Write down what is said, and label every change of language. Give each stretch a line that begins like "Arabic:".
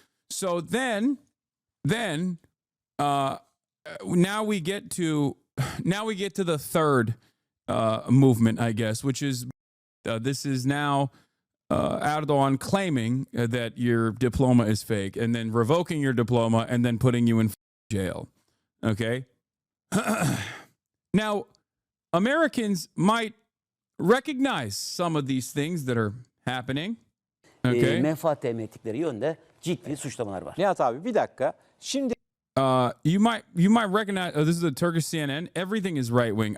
English: So then now we get to the third movement, I guess, which is this is now Erdogan claiming that your diploma is fake, and then revoking your diploma, and then putting you in jail. Okay. Now, Americans might recognize some of these things that are happening. Okay.
Turkish: Menfaat temin ettikleri yönde ciddi suçlamalar var. Nihat abi bir dakika. Şimdi
English: you might recognize this is the Turkish CNN. Everything is right wing.